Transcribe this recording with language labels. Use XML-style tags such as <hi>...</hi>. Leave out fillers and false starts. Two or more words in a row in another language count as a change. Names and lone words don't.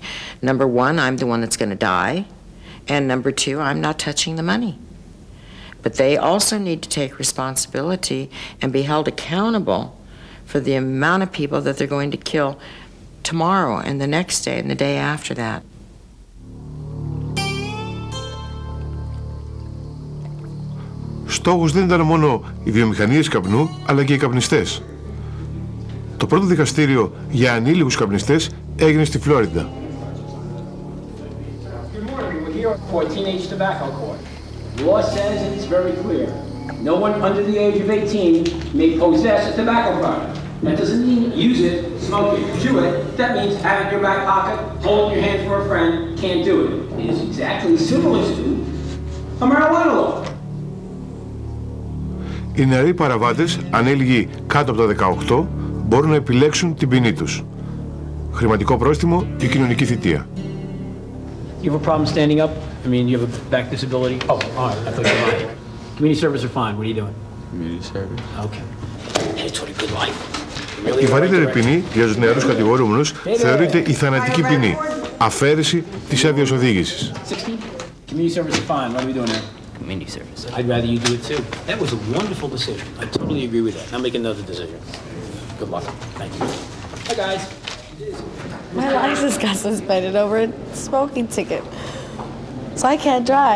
<en>Number one, I'm the one that's going to die. And number two, I'm not touching the money. But they also need to take responsibility and be held accountable for the amount of people that they're going to kill tomorrow and the next day and the day after that.</en> <el>Στόχος δεν ήταν μόνο οι βιομηχανίες καπνού, αλλά και οι καπνιστές. Το πρώτο δικαστήριο για ανήλικους καπνιστές έγινε στη Φλόριντα.</el> <en>For teenage tobacco court. The law says it's very clear. No one under the age of 18 may possess a tobacco product. That doesn't mean use it, smoke it, chew it. That means have it in your back pocket, hold in your hand for a friend. Can't do it. It is exactly similar to a marijuana law.</en> <el>Οι νεαροί παραβάτες, ανέλικοι κάτω από τα 18, μπορούν να επιλέξουν την ποινή τους. Χρηματικό πρόστιμο και κοινωνική θητεία.</el> <en>You have a problem standing up? I mean, you have a back disability? Oh, all right. I thought you were lying. Community service are fine. What are you doing? Community service. Okay. It's what a good life.</en> <el>Η βαρύτερη ποινή για τους νεαρούς κατηγορούμενους θεωρείται η θανατική ποινή, αφαίρεση της άδειας οδήγησης.</el> <en>16? Community service are fine. What are we doing there? Community service. I'd rather you do it too. That was a wonderful decision. I totally agree with that. Now make another decision. Good luck. Thank you. Hi, guys. My license got suspended over a smoking ticket, so I can't drive.</en>